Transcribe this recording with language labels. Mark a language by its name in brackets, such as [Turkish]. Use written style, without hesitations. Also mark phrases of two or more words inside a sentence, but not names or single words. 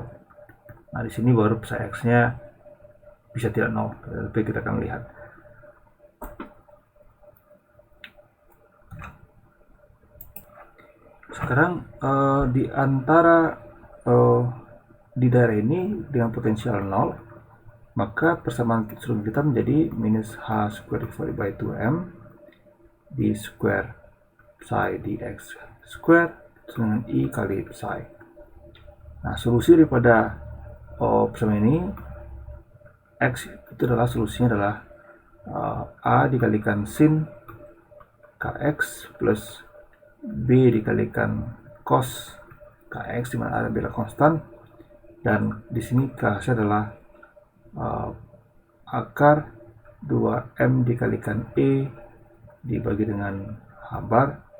[Indonesian] Nah di sini baru psi X-nya bisa tidak 0, tapi kita akan lihat. Sekarang di antara di daerah ini dengan potensial 0, maka persamaan struktur kita menjadi minus [English] H square divided by 2M d square psi dx square [Indonesian] dengan I kali psi. Nah solusi daripada persamaan ini, X itu adalah solusinya adalah A dikalikan sin Kx plus B dikalikan cos Kx, dimana A adalah konstan, dan di sini Kx adalah akar 2M dikalikan E dibagi dengan H bar.